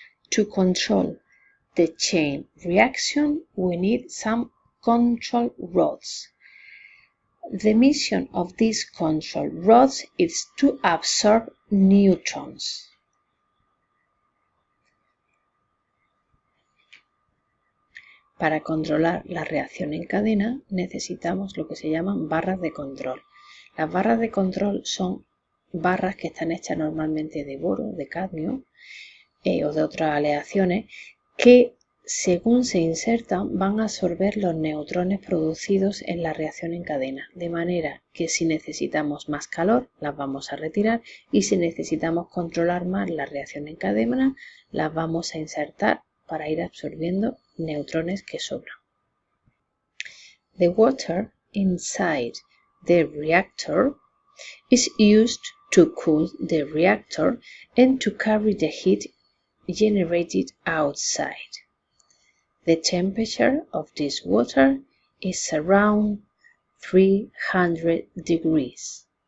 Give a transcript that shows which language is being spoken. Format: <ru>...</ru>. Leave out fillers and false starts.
<en>To control the chain reaction, we need some control rods. The mission of these control rods is to absorb neutrons.</en> <es>Para controlar la reacción en cadena necesitamos lo que se llaman barras de control. Las barras de control son barras que están hechas normalmente de boro, de cadmio o de otras aleaciones que según se insertan van a absorber los neutrones producidos en la reacción en cadena, de manera que si necesitamos más calor las vamos a retirar y si necesitamos controlar más la reacción en cadena las vamos a insertar para ir absorbiendo neutrones que sobran.</es> <en>The water inside the reactor is used to cool the reactor and to carry the heat generated outside. The temperature of this water is around 300 degrees.</en>